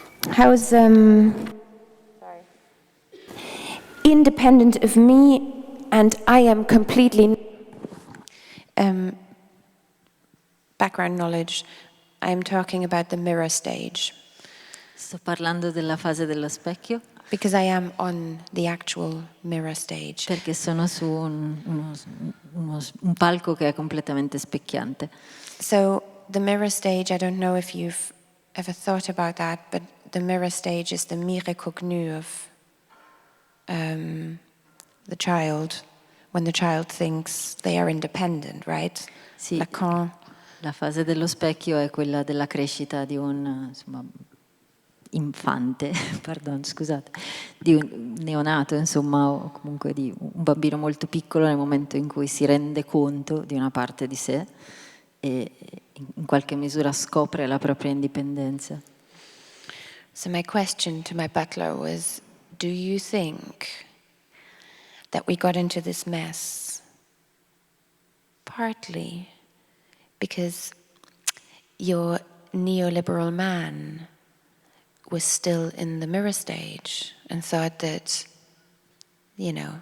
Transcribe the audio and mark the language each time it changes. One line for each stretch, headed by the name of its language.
English: How's independent of me, and I am completely background knowledge. I am talking about the mirror stage.
Italian: Sto parlando della fase dello specchio.
English: Because I am on the actual mirror stage.
Italian: Perché sono su un palco che è completamente specchiante.
English: So the mirror stage, I don't know if you've ever thought about that, but the mirror stage is the mire cognu of the child, when the child thinks they are independent, right?
Italian: Sì, Lacan. la fase dello specchio è quella della crescita di un infante, pardon, scusate, di un neonato, insomma, o comunque di un bambino molto piccolo nel momento in cui si rende conto di una parte di sé e in qualche misura scopre la propria indipendenza.
English: So my question to my butler was, do you think that we got into this mess partly because your neoliberal man was still in the mirror stage and thought that, he